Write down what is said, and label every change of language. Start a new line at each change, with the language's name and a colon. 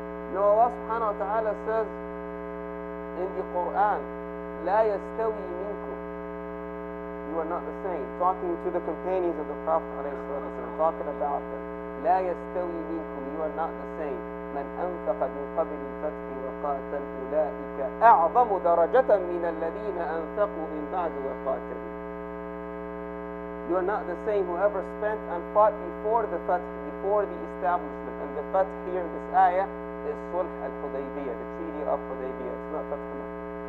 English: You know, Allah subhanahu wa ta'ala says in the Quran,
Arabic: لا يستوي منكم,
English: you are not the same, talking to the companions of the Prophet ﷺ, talking about them.
Arabic: لا يستوي منكم,
English: you are not the same.
Arabic: من أنفق من قبل الفتح وقاتل أولئك أعظم درجة من الذين أنفقوا من بعد وقاتلوا.
English: You are not the same. Whoever spent and fought before the Fath, before the establishment. And the Fath here in this ayah is Sulh al-Hudaybiyah, the Treaty of Hudaybiyah. It's not Fath Makkah.